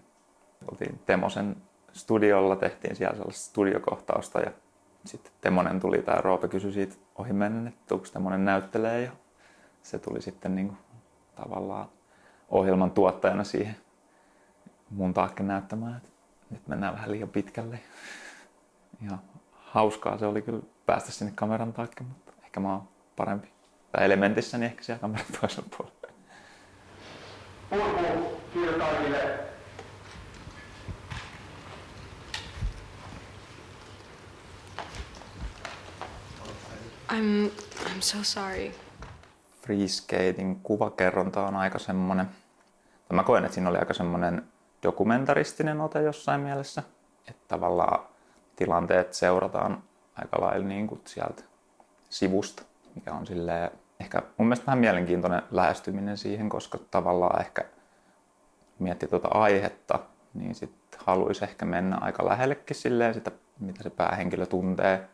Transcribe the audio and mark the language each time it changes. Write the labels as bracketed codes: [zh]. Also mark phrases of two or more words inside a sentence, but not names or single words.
[fi] Oltiin Temosen studiolla, tehtiin siellä sellaista studiokohtausta ja sitten Temonen tuli tai Roope kysyi siitä ohimennen, että onko Temonen näyttelee ja se tuli sitten niin kuin tavallaan ohjelman tuottajana siihen mun taakke näyttämään, että nyt mennään vähän liian pitkälle. Ja hauskaa se oli kyllä päästä sinne kameran taakke, mutta ehkä mä oon parempi Tai Elementissä, niin ehkä siellä kameran toisella puolella. Kiitos kaikille. [en] I'm so sorry. [fi] Freeskating kuvakerronta on aika semmoinen, mä koen, että siinä oli aika semmoinen dokumentaristinen ote jossain mielessä. Että tavallaan tilanteet seurataan aika lailla niin kuin sieltä sivusta, mikä on silleen ehkä mun mielestä vähän mielenkiintoinen lähestyminen siihen, koska tavallaan ehkä miettii tuota aihetta, niin sitten haluaisi ehkä mennä aika lähellekin silleen sitä, mitä se päähenkilö tuntee.